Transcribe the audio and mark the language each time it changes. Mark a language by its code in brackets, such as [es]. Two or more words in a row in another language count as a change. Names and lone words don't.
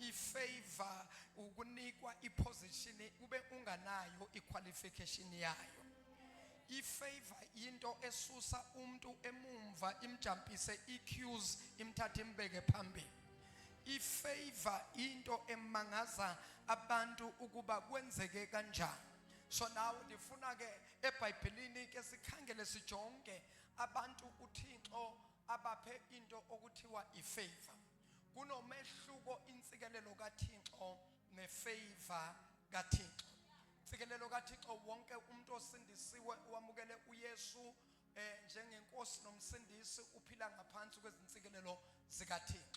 [xh] ifavor ukunikwa iposition ube unganayo iqualification yayo. Ifavor into esusa umuntu emumva imjumpise iqueues imthatha imbeke phambili. Ifavor into emangaza abantu ukuba kwenzeke kanjani. [en] So now [xh] ndifuna ke eBhayibhelini ke sikhangele sijonge abantu uThixo abaphe into okuthiwa ifavor. Kunomehluko insikelelo kaThixo nefavor kaThixo. Insikelelo kaThixo wonke umuntu osindisiwe wamukele uYesu njengenkosi nomsindisi uphila ngaphansi kwezinsikelelo zikaThixo.